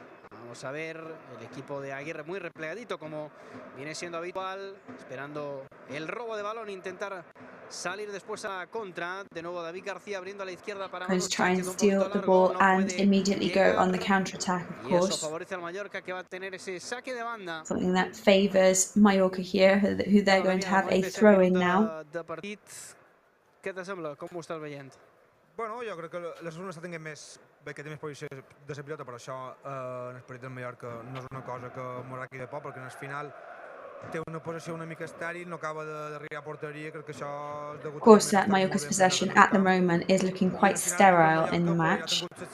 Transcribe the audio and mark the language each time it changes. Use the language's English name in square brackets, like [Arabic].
[Spanish] Vamos a ver el equipo de Aguirre muy replegadito, como viene siendo habitual, esperando el robo de balón, intentar salir después a contra. De nuevo David García abriendo a la izquierda para [English] Going to try and steal the ball and immediately go on the counter-attack, of [Spanish] y eso [English] course. [Spanish] favorece al Mallorca, que va a tener ese saque de banda. [English] Something that favours Mallorca here, who they're going to have a throw-in now. [Catalan] Què te sembla? Com ho estàs veient? Bueno, jo crec que l'Osasuna està tenint més bé que té més posició de la pilota, però això en el partit del Mallorca no és una cosa que m'agradi de por, perquè en el final té una posició una mica estèril, no acaba d'arribar a porteria, crec que això és degut... [English] Of course, Mallorca's possession at the moment is looking quite sterile in the match.